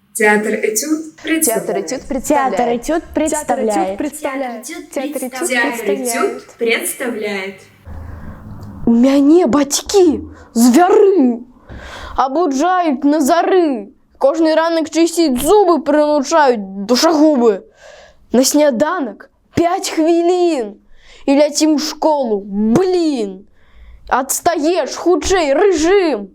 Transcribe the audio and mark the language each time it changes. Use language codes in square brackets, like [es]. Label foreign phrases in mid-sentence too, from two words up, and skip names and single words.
[ru] Театр «Этюд» Театр представляет. «Этюд» представляет. Театр «Этюд» представляет. Театр «Этюд» представляет. [be] У мяне бацькі звяры абуджаюць на зары. Кожны ранак чысціць зубы прынучаюць душагубы. На сняданак 5 хвілін і ляцім у школу. Блін! Адстаеш, хутчэй, рэжым.